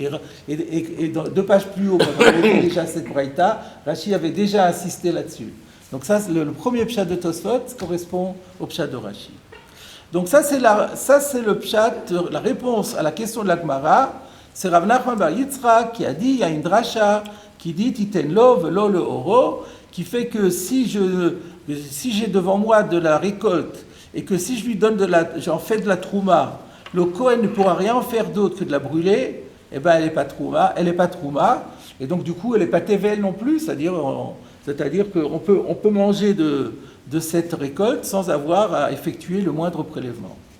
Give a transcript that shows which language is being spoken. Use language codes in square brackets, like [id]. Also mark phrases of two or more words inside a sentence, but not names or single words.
[fr] Et 2 pages plus haut, quand on avait déjà cette braïta, Rashi avait déjà insisté là-dessus. Donc ça, le premier pshat de Tosfot correspond au pshat de Rashi. Donc ça c'est le pshat, la réponse à la question de la Gemara. C'est Rav Nachman bar Yitzchak qui a dit, il y a une dracha qui dit [he] תתן לו ולא לאורו, [fr] qui fait que si j'ai devant moi de la récolte et que si je lui donne j'en fais de la trouma, le Kohen ne pourra rien en faire d'autre que de la brûler, eh ben elle n'est pas trouma, et donc du coup elle n'est pas tevel non plus, c'est-à-dire qu'on peut manger de cette récolte sans avoir à effectuer le moindre prélèvement.